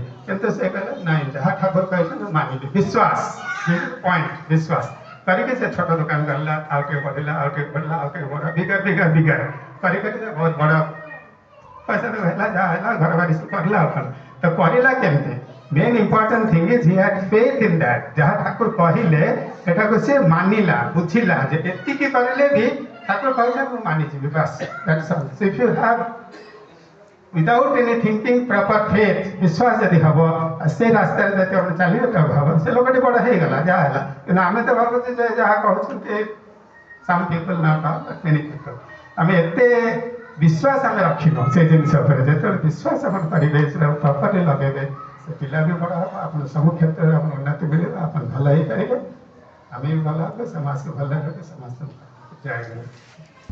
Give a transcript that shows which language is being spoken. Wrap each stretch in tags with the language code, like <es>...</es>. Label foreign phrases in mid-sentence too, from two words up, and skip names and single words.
<or>କିନ୍ତୁ ସେ କହିଲେ ନାଇଁ, ଯାହା ଠାକୁର କହିଛନ୍ତି ମୁଁ ମାନିବି। ବିଶ୍ୱାସ ପଏଣ୍ଟ, ବିଶ୍ୱାସ କରିକି ସେ ଛୋଟ ଦୋକାନ କଲା, ଆଉ ଟିକେ ବଢ଼ିଲା, ଆଉ ଟିକେ ବଢ଼ିଲା, ଆଉ ଟିକେ ବଡ଼, ବିଗାର କରି ବହୁତ ବଡ଼ ପଇସା ତ ହେଲା, ଯାହା ହେଲା, ଘର ବାଡ଼ି ସବୁ କରିଲା। ଆଉ କ'ଣ ତ କରିଲା କେମିତି?</or> <en>main important thing is he had faith in that.</en> <or>ଯାହା ଠାକୁର କହିଲେ ସେଟାକୁ ସେ ମାନିଲା, ବୁଝିଲା ଯେ ଏତିକି କରିଲେ ବି ଠାକୁର କହିଲେ ମୁଁ ମାନିଯିବି, ବାସ୍।</or> <en>that's all. If you have without any thinking proper faith,</en> <or>ବିଶ୍ୱାସ ଯଦି ହବ, ସେ ରାସ୍ତାରେ ଯଦି ଆମେ ଚାଲିବେ ତବେ ହବ। ସେ ଲୋକଟି ବଡ଼ ହେଇଗଲା, ଯାହା ହେଲା। କିନ୍ତୁ ଆମେ ତ ଭାବୁଛୁ ଯେ ଯାହା କହୁଛନ୍ତି</or> <en>some people, not all, but many people,</en> <or>ଆମେ ଏତେ ବିଶ୍ୱାସ ଆମେ ରଖିନୁ ସେ ଜିନିଷ ଉପରେ। ଯେତେବେଳେ ବିଶ୍ୱାସ ଆପଣ କରିବେ, ସେଟା ପ୍ରପର୍ଲି ଲଗେଇବେ, ସେ ପିଲା ବି ବଡ଼ ହେବ, ଆପଣ ସବୁ କ୍ଷେତ୍ରରେ ଆପଣ ଉନ୍ନତି ମିଳିବ, ଆପଣ ଭଲ ହେଇପାରିବେ, ଆମେ ବି ଭଲ ହେବେ ସମାଜକୁ ଭଲ ହେବେ ସମସ୍ତଙ୍କୁ ଜୟ ଗୁରୁ।</or>